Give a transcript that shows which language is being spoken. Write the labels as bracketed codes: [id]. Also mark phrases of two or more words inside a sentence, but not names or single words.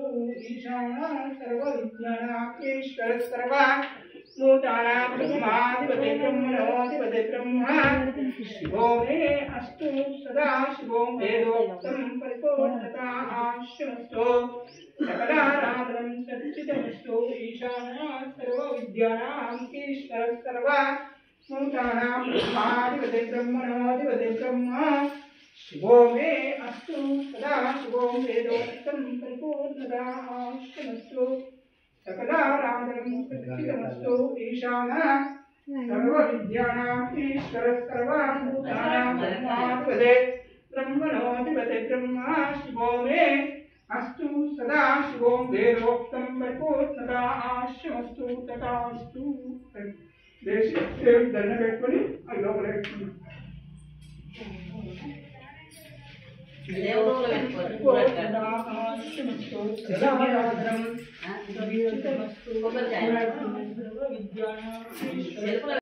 [sa] ఈశానః సర్వవిద్యానాం ఈశ్వర సర్వభూతానాం బ్రహ్మాధిపతే బ్రహ్మణోధిపతే బ్రహ్మ శివో మే అస్తు సదా శివో వేదోక్తం పరిపూర్ణత ఆశ్రమస్తు. सच्चिदमस्तु ईशानः सर्वविद्यानाम् ईश्वरः सर्वभूतानां ब्रह्माधिपते ब्रह्मणोऽधिपते ब्रह्म शिवो मे अस्तु सदा शिवो वेदोक्तं परिपूर्णतामस्तु सकलाराधनं सच्चिदमस्तु ईशानः सर्वविद्यानाम् ईश्वरः सर्वभूतानां ब्रह्माधिपते ब्रह्मणोऽधिपते ब्रह्म शिवो मे अस्तु सदा शिवो वेदोक्तं परिपूर्णतामस्तु तथास्तु देशे [te] దండ పెట్టుకొని ఆ లోపల పెట్టుకున్నాం దేవుడు పెట్టుకోవాలి.